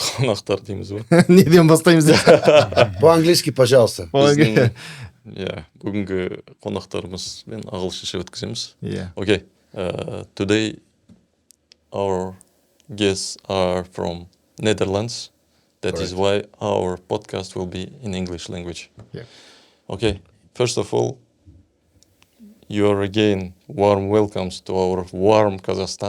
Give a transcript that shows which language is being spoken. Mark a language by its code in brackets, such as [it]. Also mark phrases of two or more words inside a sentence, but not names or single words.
[kk] қонақтар дейміз ба? Неден бастаймыз? [ru] По-английски, пожалуйста. [kk] Біздің бүгінгі қонақтарымызбен ағылшынша өткіземіз. [en] Okay. Today our guests are from Netherlands. That is why our podcast will be in English language. Okay. First of all, you are again warm welcomes to our warm Kazakhstan.